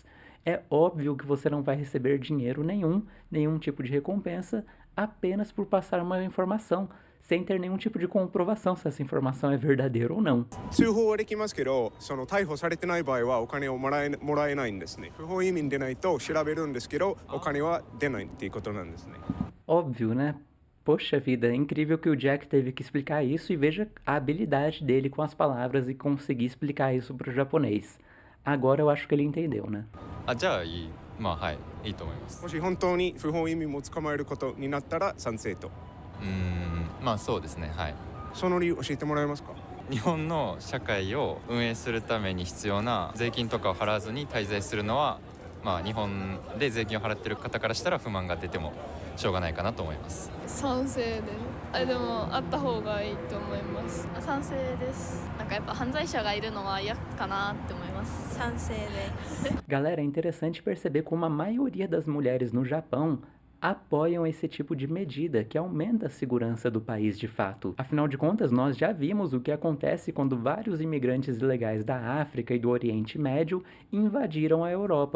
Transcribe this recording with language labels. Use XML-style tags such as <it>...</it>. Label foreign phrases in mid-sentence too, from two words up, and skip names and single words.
<pt>É óbvio que você não vai receber dinheiro nenhum tipo de recompensa, apenas por passar uma informação, sem ter nenhum tipo de comprovação se essa informação é verdadeira ou não.</pt> <ja>通報はできますけど、その逮捕されてない場合はお金をもらえないんですね。不法移民でないと調べるんですけど、お金は出ないっていうことなんですね。</ja> <pt>Óbvio, né? Poxa vida, é incrível que o Jack teve que explicar isso e veja a habilidade dele com as palavras e conseguir explicar isso para o japonês. Agora eu acho que ele entendeu, né?</pt> <ja>じゃあいい。はい、いいと思います。もし本当に不法移民も捕まえることになったら賛成と。そうですね。はい。その理由教えてもらえますか？日本の社会を運営するために必要な税金とかを払わずに滞在するのは、日本で税金を払ってる方からしたら不満が出てもしょうがないかなと思います。賛成ででもあった方がいいと思います。賛成です。なんかやっぱ犯罪者がいるのは嫌かなって思います。賛成です。</ja> <pt>Galera, é interessante perceber como a maioria das mulheres no Japão apoiam esse tipo de medida que aumenta a segurança do país de fato. Afinal de contas, nós já vimos o que acontece quando vários imigrantes ilegais da África e do Oriente Médio invadiram a Europa.</pt>